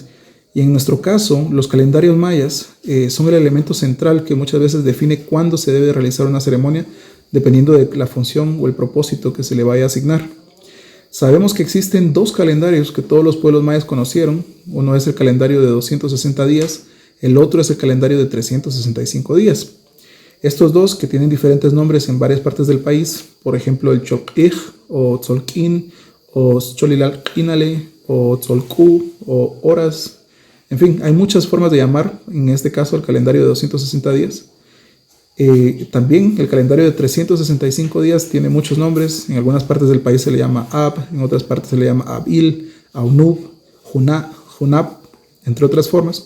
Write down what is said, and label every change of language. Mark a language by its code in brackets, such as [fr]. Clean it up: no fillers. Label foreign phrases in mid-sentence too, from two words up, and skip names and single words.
[es] Y en nuestro caso, los calendarios mayas son el elemento central que muchas veces define cuándo se debe realizar una ceremonia, dependiendo de la función o el propósito que se le vaya a asignar. Sabemos que existen 2 calendarios que todos los pueblos mayas conocieron. Uno es el calendario de 260 días, el otro es el calendario de 365 días. Estos 2, que tienen diferentes nombres en varias partes del país, por ejemplo el Chop'ij o Tzolkin o Cholilal-Inale o Tzolcu o Horas, en fin, hay muchas formas de llamar, en este caso, el calendario de 260 días. También el calendario de 365 días tiene muchos nombres. En algunas partes del país se le llama Ab, en otras partes se le llama Abil, Aunub, Junab, entre otras formas.